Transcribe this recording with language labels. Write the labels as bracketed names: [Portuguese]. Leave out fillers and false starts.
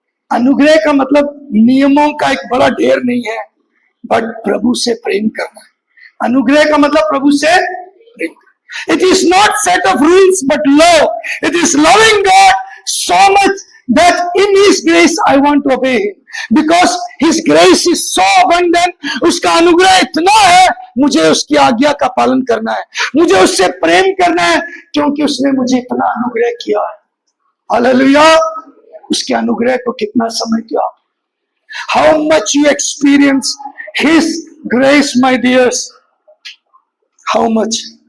[Hindi] अनुग्रह का मतलब नियमों का एक बड़ा ढेर नहीं है, [English] but [Hindi] प्रभु से प्रेम करना। अनुग्रह का मतलब प्रभु से प्रेम करना। [English] It is not set of rules but love. It is loving God so much that in his grace I want to obey him because his grace is so abundant। [Hindi] उसका अनुग्रह इतना है, मुझे उसकी आज्ञा का पालन करना है, मुझे उससे प्रेम करना है, क्योंकि उसने मुझे इतना अनुग्रह किया है। हालेलुया। उसके अनुग्रह को कितना समझते हो आप? [English] How much you experience his grace my dears, how much.